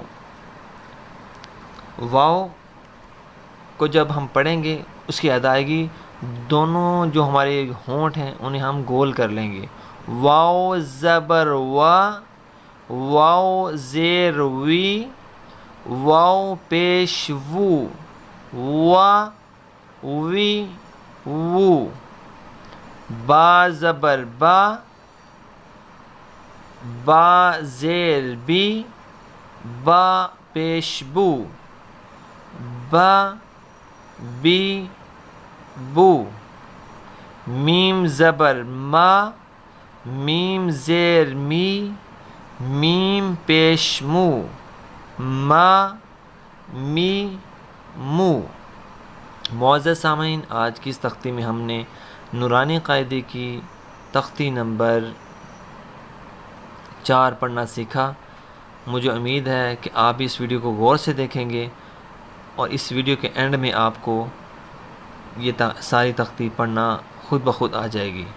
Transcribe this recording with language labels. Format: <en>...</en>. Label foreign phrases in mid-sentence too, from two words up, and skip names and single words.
<ur>واو کو جب ہم پڑھیں گے اس کی ادائیگی دونوں جو ہمارے ہونٹ ہیں انہیں ہم گول کر لیں گے، واو زبر وا، واو زیر وی، واو پیش وو، وا وی وو، با زبر با، با زیر بی، با پیش بو، با بی بو، میم زبر ما، میم زیر می، میم پیش مو، ما می مو۔ معزز سامعین، آج کی اس تختی میں ہم نے نورانی قاعدے کی تختی نمبر 4 پڑھنا سیکھا۔ مجھے امید ہے کہ آپ اس ویڈیو کو غور سے دیکھیں گے اور اس ویڈیو کے اینڈ میں آپ کو یہ ساری تختی پڑھنا خود بخود آ جائے گی۔</ur>